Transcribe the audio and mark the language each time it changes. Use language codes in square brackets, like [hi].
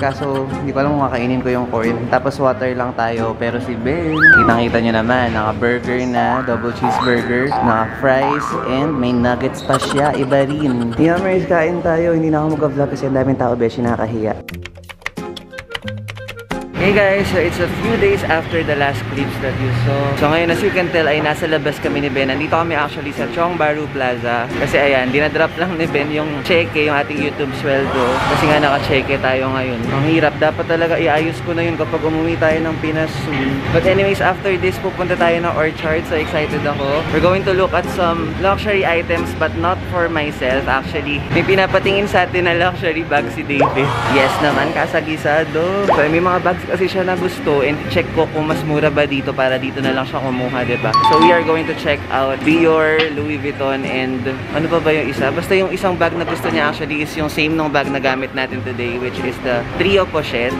[tl] Kaso, hindi ko alam kung kakainin ko yung corn. Tapos, water lang tayo. Pero si Ben, kitang-kita nyo naman. Naka-burger na. Double cheeseburger. Naka-fries. And may nuggets pa siya. Iba rin. Yummers, kain tayo. Hindi na ako mag-vlog kasi ang daming tao, beshi, nakakahiya. [en] Hey guys, so it's a few days after the last clips that you saw. [tl] So ngayon, [en] as you can tell, [tl] ay nasa labas kami ni Ben. Nandito kami actually sa Chong Bahru Plaza. Kasi ayan, dinadrop lang ni Ben yung cheque, yung ating YouTube sweldo. Kasi nga naka-cheque tayo ngayon. Ang hirap, dapat talaga iayos ko na yun kapag umuwi tayo ng Pinas soon. But anyways, after this, pupunta tayo ng Orchard. So excited ako. [en] We're going to look at some luxury items but not for myself actually. [tl] May pinapatingin sa atin na luxury bag si David. Yes naman, kasagisado. So may mga bags kasi siya na gusto and check ko kung mas mura ba dito para dito na lang siya kumuha, diba? [en] So we are going to check out Dior, Louis Vuitton, and ano pa ba yung isa? [tl] Basta yung isang bag na gusto niya actually is yung same nung bag na gamit natin today, [en] which is the Trio Pochette.